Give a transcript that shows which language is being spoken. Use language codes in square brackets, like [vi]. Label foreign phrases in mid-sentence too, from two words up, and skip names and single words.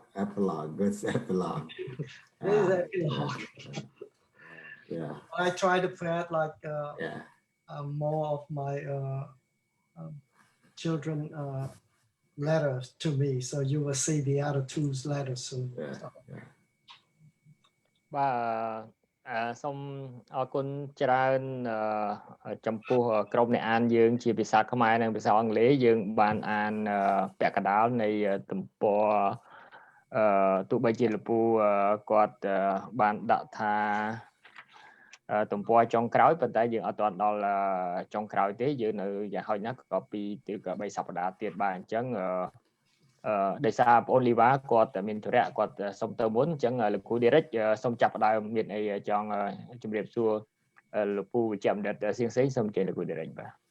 [en] Epilogue, good epilogue. Epilogue. Yeah. I try to put like yeah. More of my children letters to me, so you will see the other 2's letters soon. Yeah. [km] បាទសូមអរគុណច្រើនចំពោះក្រុមអ្នកអានយើងជាភាសាខ្មែរនិងភាសាអង់គ្លេសយើងបានអានពាក់ កណ្ដាលនៃទំព័រទោះបីជាលោកពូគាត់បានដាក់ថាទំព័រចុងក្រោយប៉ុន្តែយើងអត់ទាន់ដល់ចុងក្រោយទេយើងនៅយ៉ាងហោចណាស់ក៏2 ទៅ3សប្តាហ៍ទៀតបាទអញ្ចឹងដោយសារបងអូនលីវ៉ាគាត់មានธุរៈគាត់សុំទៅមុនអញ្ចឹងលោកគ្រូ Derrick សុំចាប់ផ្ដើមមានអីចង់ជម្រាបសួរលោកពូវិជ្ជបណ្ឌិតសៀងសេងសូមជម្រាបលោកគ្រូ Derrick បាទ